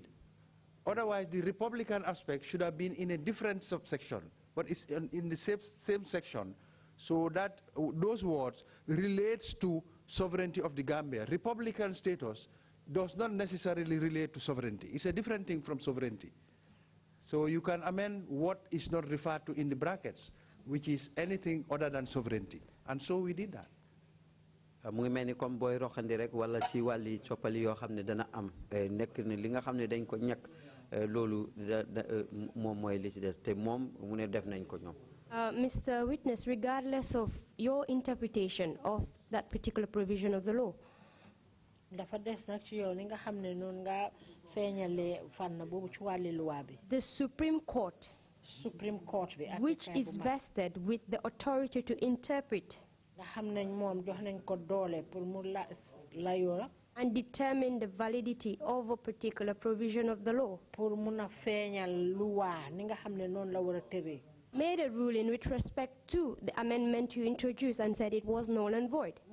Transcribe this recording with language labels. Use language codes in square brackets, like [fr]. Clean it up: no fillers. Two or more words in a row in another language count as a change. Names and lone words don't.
[en] Otherwise, the Republican aspect should have been in a different subsection, but it's in the same section, so that those words relates to sovereignty of the Gambia. Republican status does not necessarily relate to sovereignty. It's a different thing from sovereignty. So you can amend what is not referred to in the brackets, which is anything other than sovereignty. And so we did that. [wo] Mu ngi mel ni comme booy roxandi rek wala ci wàlli coppali yoo xam ne dana am nekk ne li nga xam ne dañ ko ñàkk loolu moom mooy li ci des te moom mu ne def nañ ko ñoom. [en] Mr. Witness, regardless of your interpretation of that particular provision of the law, [wo] dafa des nag ci yow li nga xam ne noonu nga feeñalee fànn boobu ci wàlli loi bi. [en] The Supreme Court, [wo] bi [en] which is vested with the authority to interpret and determine the validity of a particular provision of the law, made a ruling with respect to the amendment you introduced and said it was null and void.